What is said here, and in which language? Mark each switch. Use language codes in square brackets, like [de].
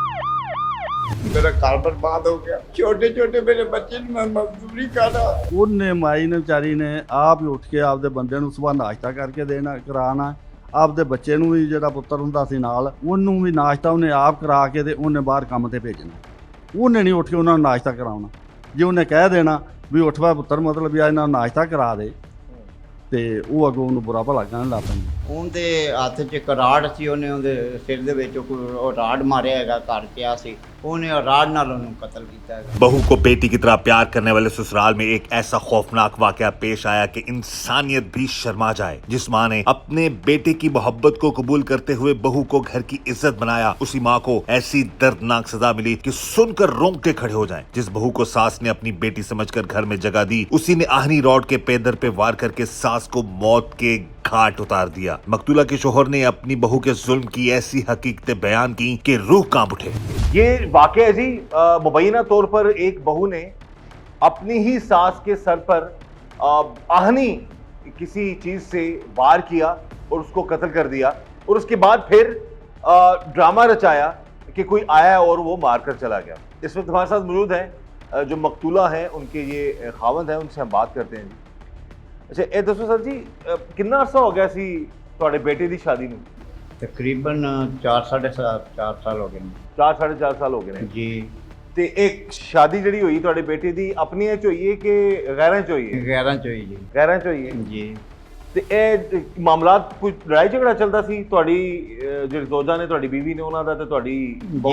[hi] मेरा घर बर्बाद हो गया, छोटे छोटे मेरे बच्चे ने मैं मजदूरी कर रहा। [pa] ਉਹਨੇ ਮਾਈ ਨੇ ਵਿਚਾਰੀ ਨੇ ਆਪ ਹੀ ਉੱਠ ਕੇ ਆਪਦੇ ਬੰਦੇ ਨੂੰ ਸਵੇਰ ਨਾਸ਼ਤਾ ਕਰਕੇ ਕਰਾਉਣਾ, ਆਪਦੇ ਬੱਚੇ ਨੂੰ ਵੀ ਜਿਹੜਾ ਪੁੱਤਰ ਹੁੰਦਾ ਸੀ ਨਾਲ ਉਹਨੂੰ ਵੀ ਨਾਸ਼ਤਾ ਉਹਨੇ ਆਪ ਕਰਾ ਕੇ ਤੇ ਉਹਨੇ ਬਾਹਰ ਕੰਮ ਤੇ ਭੇਜਣਾ। ਉਹਨੇ ਨਹੀਂ ਉੱਠ ਕੇ ਉਹਨਾਂ ਨੂੰ ਨਾਸ਼ਤਾ ਕਰਾਉਣਾ। ਜੇ ਉਹਨੇ ਕਹਿ ਦੇਣਾ ਵੀ ਉੱਠ ਵਾ ਪੁੱਤਰ, ਮਤਲਬ ਵੀ ਆ ਇਹਨਾਂ ਨੂੰ ਨਾਸ਼ਤਾ ਕਰਾ ਦੇ, ਤੇ ਉਹ ਅੱਗੋਂ ਉਹਨੂੰ ਬੁਰਾ ਭਲਾ ਕਹਿਣ ਲੱਗ ਪੈਂਦਾ। ਉਹਦੇ ਹੱਥ 'ਚ ਇੱਕ ਰਾੜ ਸੀ, ਉਹਨੇ ਉਹਦੇ ਸਿਰ ਦੇ ਵਿੱਚ ਉਹ ਰਾੜ ਮਾਰਿਆ ਹੈਗਾ, ਘਰ ਪਿਆ ਸੀ। ਉਹਨੇ ਰਾੜ ਨਾਲ ਉਹਨੂੰ ਕਤਲ ਕੀਤਾ ਹੈਗਾ। [hi] बहू को बेटी की तरह प्यार करने वाले ससुराल में एक ऐसा खौफनाक वाकया पेश आया कि इंसानियत भी शर्मा जाए। जिस माँ ने अपने बेटे की मोहब्बत को कबूल करते हुए बहू को घर की इज्जत बनाया, उसी माँ को ऐसी दर्दनाक सजा मिली कि सुनकर रोंगटे खड़े हो जाएं। जिस बहू को सास ने अपनी बेटी समझकर घर में जगह दी, उसी ने आहनी रॉड के पेदर पे वार करके सास को मौत के घाट उतार दिया। मकतूला के शोहर ने अपनी बहू के जुल्म की ऐसी हकीकतें बयान की कि रूह कांप उठे। ये वाकया है जी, मुबैना तौर पर एक बहू ने अपनी ही सास के सर पर आहनी किसी चीज से वार किया और उसको कत्ल कर दिया, और उसके बाद फिर ड्रामा रचाया कि कोई आया और वो मारकर चला गया। इस वक्त हमारे साथ मौजूद हैं जो मकतूला हैं, उनके ये खावंद हैं, उनसे हम बात करते हैं जी। [pa] अच्छा, ये दसो सर जी, कितना अरसा हो गया सी ਤੁਹਾਡੇ ਬੇਟੇ ਦੀ ਸ਼ਾਦੀ ਨੂੰ? ਤਕਰੀਬਨ 4 ਸਾਲ ਹੋ ਗਏ ਨੇ। 4-4.5 ਸਾਲ ਹੋ ਗਏ ਨੇ ਜੀ। ਤੇ ਇੱਕ ਸ਼ਾਦੀ ਜਿਹੜੀ ਹੋਈ ਤੁਹਾਡੇ ਬੇਟੇ ਦੀ ਆਪਣੀਆਂ ਚ ਹੋਈ ਹੈ ਕਿ ਗੈਰਾਂ ਚ ਹੋਈ ਹੈ? 11 ਚ ਹੋਈ ਜੀ। ਗੈਰਾਂ ਚ ਹੋਈ ਹੈ ਜੀ। ਤੇ ਇਹ ਮਾਮਲਾਤ ਕੋਈ ਲੜਾਈ ਝਗੜਾ ਚੱਲਦਾ ਸੀ ਤੁਹਾਡੀ ਜਿਹੜੀ ਦੋਜਾ ਨੇ, ਤੁਹਾਡੀ ਬੀਵੀ ਨੇ, ਉਹਨਾਂ ਦਾ ਤੇ ਤੁਹਾਡੀ ਬਹੂ